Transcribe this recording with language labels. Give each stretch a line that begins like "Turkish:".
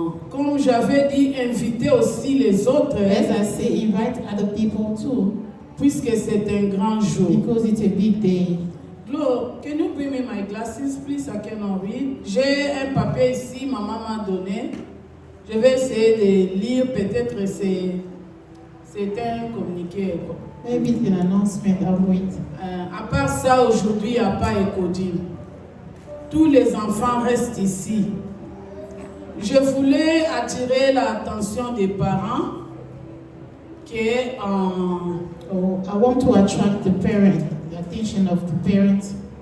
French: Comme j'avais dit, inviter aussi les autres,
English: As I say, invite other people too,
French: puisque c'est un grand jour.
English: because it's a big day. Glo, can you bring me my glasses, please? I cannot read.
French: J'ai un papier ici, maman m'a donné. Je vais essayer de lire, peut-être c'est un communiqué.
English: Maybe it's an announcement. I'll wait.
French: À part ça, aujourd'hui, il n'y a pas Écodine. Tous les enfants restent ici. Je voulais attirer l'attention des parents que
English: I want to attract the attention of the parents.